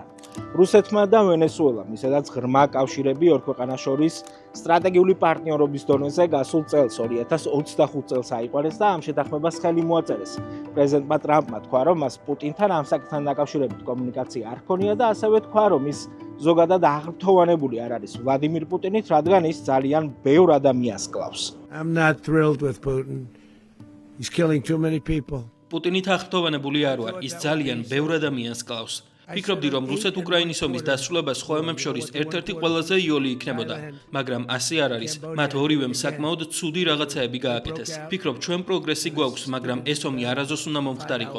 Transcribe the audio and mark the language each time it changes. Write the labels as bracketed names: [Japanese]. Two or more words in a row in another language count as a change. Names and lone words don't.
[Georgian] რუსეთმა და ვენესუელამ, ისედაც ღრმა კავშირები ორ ქვეყანას შორის სტრატეგიული პარტნიორობის დონეზე გასულ წელს 2025 წელს აიყვანეს და ამ შეთანხმებას ხელი მოაწერეს. პრეზიდენტმა ტრამპმა თქვა, რომ მას პუტინთან ამ საკითხთან დაკავშირებით კომუნიკაცია არ ჰქონია და ასევე თქვა, რომ ის ზოგადად აღფრთოვანებული არ არის ვლადიმირ პუტინით, რადგან ის ძალიან ბევრ ადამიანს კლავს. [English] I'm not thrilled with Putin. He's killing too many people. [Georgian] პუტინით აღფრთოვანებული არ ვარ, ის ძალიან ბევრ ადამიანს კლავს. ფიქრობდი, რომ რუსეთ-უკრაინის ომის დასრულება სხვა ომებს შორის ერთ-ერთი ყველაზე იოლი იქნებოდა, მაგრამ ასე არ არის. მათ ორივემ საკმაოდ ცუდი რაღაცაები გააკეთეს. ფიქრობ, ჩვენ პროგრესი გვაქვს, მაგრამ ეს ომი არასდროს უნდა მომხდარიყო.